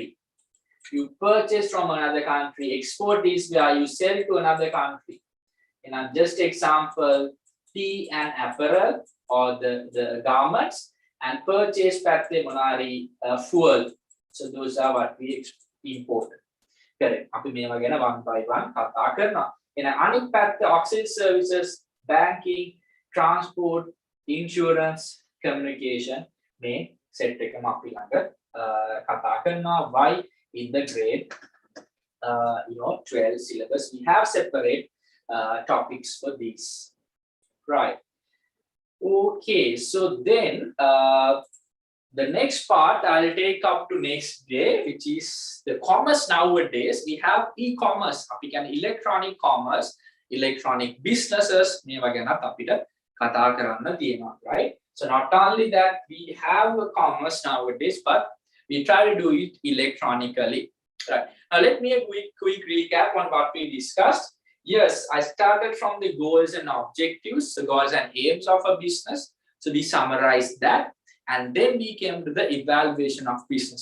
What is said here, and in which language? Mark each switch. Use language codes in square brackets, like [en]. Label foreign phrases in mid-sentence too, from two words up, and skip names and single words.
[en] You purchase from another country. Export is where you sell to another country. Just example, tea and apparel or the garments, and purchase fuel. So those are what we import. Correct. [si] අපි මේවා ගැන [en] one by one [si] කතා කරනවා. එහෙනම් අනිත් පැත්ත [en] auxiliary services, banking, transport, insurance, communication [si] මේ set එකම අපි ළඟ කතා කරනවා. [en] Why? In the grade 12 syllabus we have separate topics for these. Right. Okay, so then the next part I'll take up to next day, which is the commerce. Nowadays we have e-commerce, [si] අපි කියන්නේ [en] electronic commerce, electronic businesses [si] මේවා ගැනත් අපිට කතා කරන්න තියෙනවා, [en] right? So not only that we have a commerce nowadays, but we try to do it electronically, right? Now let me a quick recap on what we discussed. Yes, I started from the goals and objectives, the goals and aims of a business. So we summarized that, and then we came to the evaluation of business.